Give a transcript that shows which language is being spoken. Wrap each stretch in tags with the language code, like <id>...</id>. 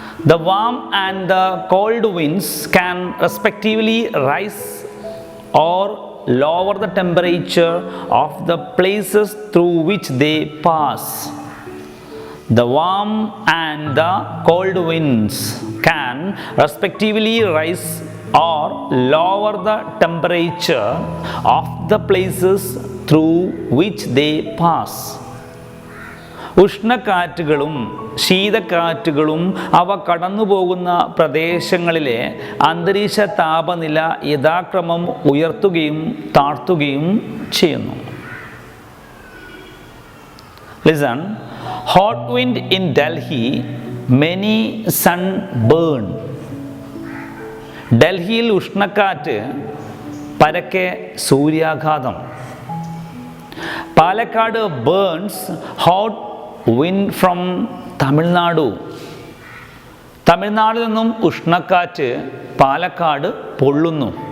<en>The warm and the cold winds can respectively rise or lower the temperature of the places through which they pass. The warm and the cold winds can respectively rise or lower the temperature of the places through which they pass.</en> <ml>ഉഷ്ണക്കാറ്റുകളും ശീതക്കാറ്റുകളും അവ കടന്നുപോകുന്ന പ്രദേശങ്ങളിലെ അന്തരീക്ഷ താപനില യഥാക്രമം ഉയർത്തുകയും താഴ്ത്തുകയും ചെയ്യുന്നു.</ml> <en>Listen. Hot wind in Delhi, many sunburn.</en> <ml>ഡൽഹിയിൽ ഉഷ്ണക്കാറ്റ്, പരക്കെ സൂര്യാഘാതം.</ml> <en>Palakkad burns hot wind from Tamil Nadu.</en> <ml>തമിഴ്നാടിൽ നിന്നും ഉഷ്ണക്കാറ്റ് പാലക്കാട് പൊള്ളുന്നു.</ml>